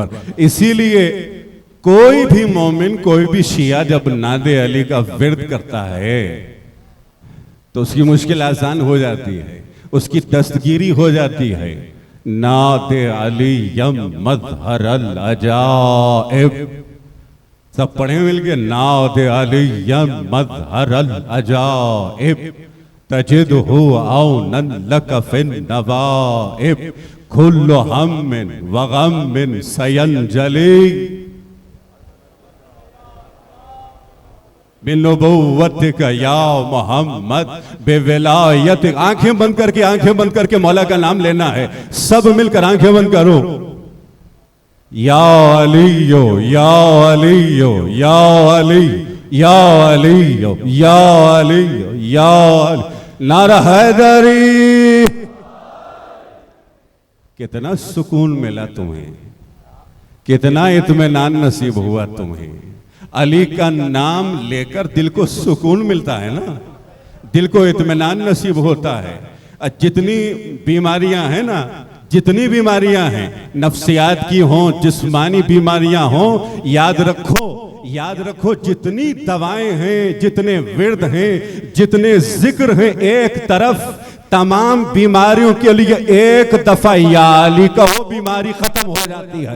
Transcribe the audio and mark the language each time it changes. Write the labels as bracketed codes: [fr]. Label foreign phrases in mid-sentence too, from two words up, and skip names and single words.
[ur] اسی لیے کوئی بھی مومن، کوئی بھی شیعہ جب نادِ علی کا ورد کرتا ہے تو اس کی مشکل آسان ہو جاتی ہے، اس کی دستگیری ہو جاتی ہے. [ar] نادِ عليًّا مظهر العجائب, [ur] سب پڑھے مل کے, [ar] نادِ عليًّا مظهر العجائب، تجده عونًا لك في النوائب، كل همٍّ وغمٍّ سينجلي بنبوتك يا محمد بولايتك. [ur] آنکھیں بند کر کے مولا کا نام لینا ہے. سب مل کر آنکھیں بند کرو. یا علیو یا علیو یا علی یا علیو یا علیو یا نعرۂ حیدری. کتنا سکون ملا تمہیں، کتنا اطمینان نصیب ہوا تمہیں. علی کا نام لے کر دل کو سکون ملتا ہے نا، دل کو اطمینان نصیب ہوتا ہے. جتنی بیماریاں ہیں نا، جتنی بیماریاں ہیں، نفسیات کی ہوں، جسمانی بیماریاں ہوں، یاد رکھو جتنی دوائیں ہیں، جتنے ورد ہیں، جتنے ذکر ہیں، ایک طرف تمام بیماریوں کے لیے ایک دفعہ یا علی کا وہ بیماری ختم ہو جاتی ہے.